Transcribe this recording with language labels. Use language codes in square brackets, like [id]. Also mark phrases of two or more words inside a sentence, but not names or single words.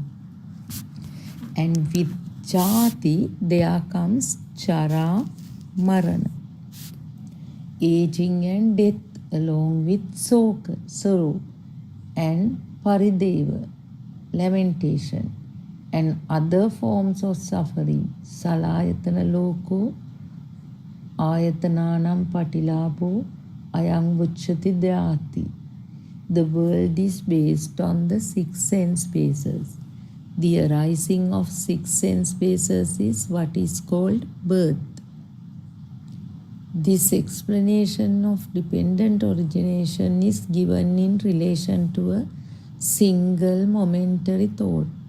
[en] And with jati, there comes [pi] chara, marana. [en] Aging and death along with sorrow and parideva, lamentation, and other forms of suffering. [pi] Salayatana loko, ayatananam patilabo, ayang vucchati dhyati. [en] The world is based on the 6 sense bases. The arising of 6 sense bases is what is called birth. This explanation of dependent origination is given in relation to a single momentary thought.